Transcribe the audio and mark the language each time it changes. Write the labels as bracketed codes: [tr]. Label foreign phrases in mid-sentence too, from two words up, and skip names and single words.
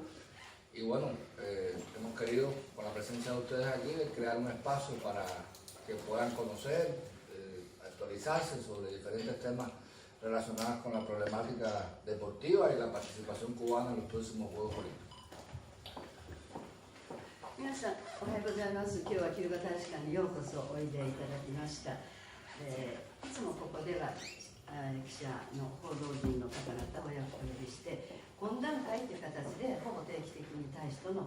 [es] Y bueno, hemos querido, con la presencia de ustedes aquí, crear un espacio para que puedan conocer, actualizarse sobre diferentes temas relacionados con la problemática deportiva y la participación cubana en los próximos Juegos Olímpicos. [ja] 皆さん、おはようございます。今日はキューバ大使館にようこそおいでいただきました。いつもここでは記者の報道陣の方々をお呼びして懇談会という形でほぼ定期的に大使との